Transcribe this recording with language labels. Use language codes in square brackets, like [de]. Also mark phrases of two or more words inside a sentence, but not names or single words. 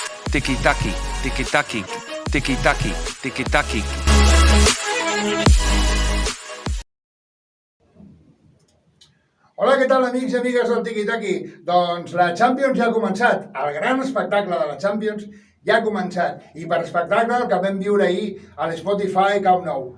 [ca] tiki-taki, tiki-taki, tiki-taki, tiki-taki. Hola, què tal, amics i amigues del Tiki-Taki? Doncs la Champions ja ha començat. El gran espectacle de la Champions ja ha començat. I per espectacle el que vam viure ahir a l'Spotify Camp Nou.